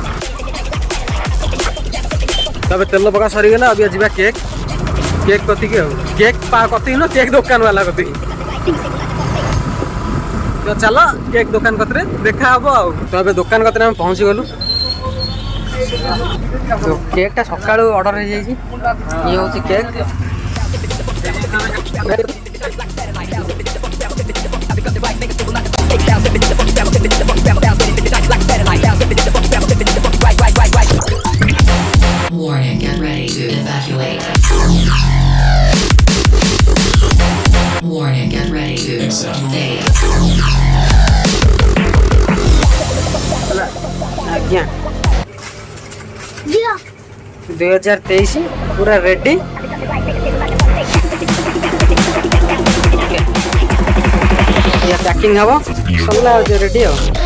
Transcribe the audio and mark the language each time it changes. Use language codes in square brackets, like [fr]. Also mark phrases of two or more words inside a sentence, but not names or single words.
[or] ତବେ ତେଲ ପକା ସରିଗଲା, ଅବିକା ଯିବା କେକ୍ କତିକି ଆଉ। କେକ୍ କତିକି ନୁହଁ, କେକ୍ ଦୋକାନ ବାଲା କତିକି। ତ ଚାଲ କେକ୍ ଦୋକାନ କତିରେ ଦେଖା ହବ ଆଉ। ତ ଏବେ ଦୋକାନ କତିରେ ଆମେ ପହଞ୍ଚିଗଲୁ। କେକ୍ଟା ସକାଳୁ ଅର୍ଡ଼ର ହେଇଯାଇଛି। ଇଏ ହେଉଛି କେକ୍। [en] Warning, get ready to evacuate. Warning, get ready to evacuate. [or] ଆଜ୍ଞା 2023 ପୁରା ରେଡି। ପ୍ୟାକିଂ ହବ, ସରିଲା ରେଡି ଆଉ।